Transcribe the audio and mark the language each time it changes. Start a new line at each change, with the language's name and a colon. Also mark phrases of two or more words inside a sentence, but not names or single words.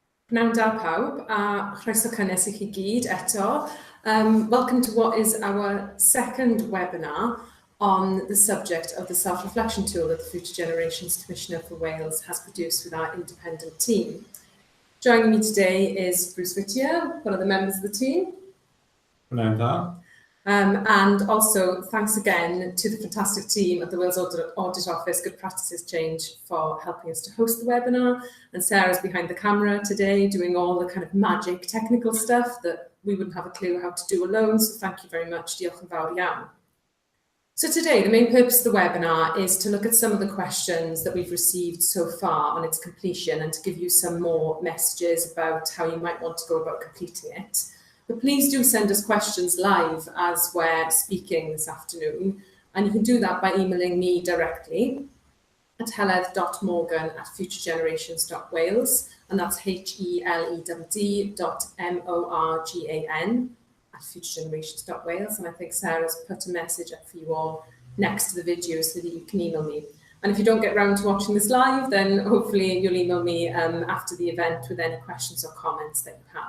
Welsh: Pnawn da pawb, a chroeso cynnes I chi gyd eto.
English: Welcome to what is our second webinar on the subject of the self-reflection tool that the Future Generations Commissioner for Wales has produced with our independent team. Joining me today is Bruce Whittier, one of the members of the team.
Welsh: Pnawn da.
English: And also thanks again to the fantastic team at the Wales Audit Office Good Practices Change for helping us to host the webinar. And Sarah's behind the camera today doing all the kind of magic technical stuff that we wouldn't have a clue how to do alone. So thank you very much.
Welsh: Diolch yn fawr iawn.
English: So today, the main purpose of the webinar is to look at some of the questions that we've received so far on its completion and to give you some more messages about how you might want to go about completing it. But please do send us questions live as we're speaking this afternoon. And you can do that by emailing me directly at heledd.morgan@futuregenerations.wales. And that's HELED.MORGAN@futuregenerations.wales. And I think Sarah's put a message up for you all next to the video so that you can email me. And if you don't get round to watching this live, then hopefully you'll email me after the event with any questions or comments that you have.